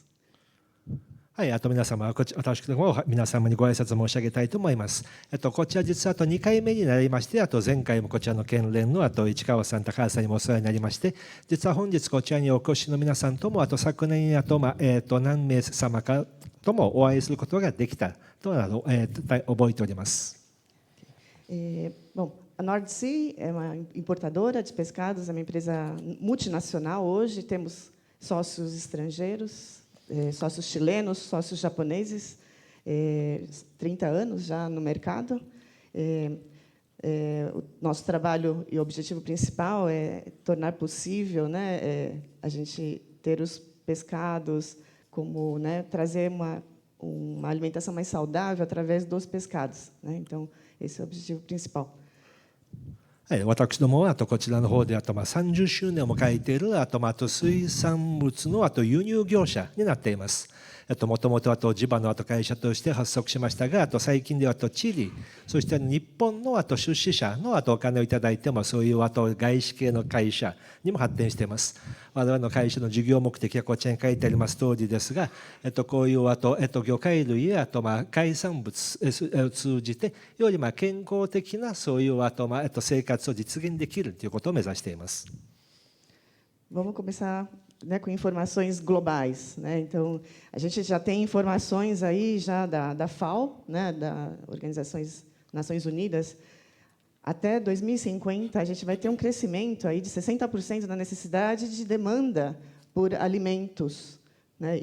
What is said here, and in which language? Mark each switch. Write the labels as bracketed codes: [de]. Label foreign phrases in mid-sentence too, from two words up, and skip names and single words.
[ja] 皆様、私ども皆様にご挨拶申し上げたいと思います。こちら実は2回目になりまして、前回もこちらの県連の市川さん、高橋さんにもお世話になりまして、実は本日こちらにお越しの皆さんとも、昨年何名様かともお会いすることができたと覚えております。 [pt] Bom, a North Sea é uma importadora de pescados, é uma empresa multinacional. Hoje temos sócios estrangeiros, sócios chilenos, sócios japoneses, 30 anos já no mercado. O nosso trabalho e objetivo principal é tornar possível, né, a gente ter os pescados, como, né, trazer uma alimentação mais saudável através dos pescados, né? Então, esse é o objetivo principal. [ja] 私どもはこちらの方で30周年を迎えている水産物の輸入業者になっています。もともと地場の会社として発足しましたが、最近ではチリ、そして日本の出資者のお金をいただいても、そういう外資系の会社にも発展しています。我々の会社の事業目的はこちらに書いてあります通りですが、こういう魚介類や海産物を通じてより健康的なそういう生活を実現できるということを目指しています。 [pt] Vamos começar, né, com informações globais, né? Então, a gente já tem informações aí já da FAO, né, da Organizações Nações Unidas. Até 2050, a gente vai ter um crescimento aí de 60% na necessidade de demanda por alimentos né?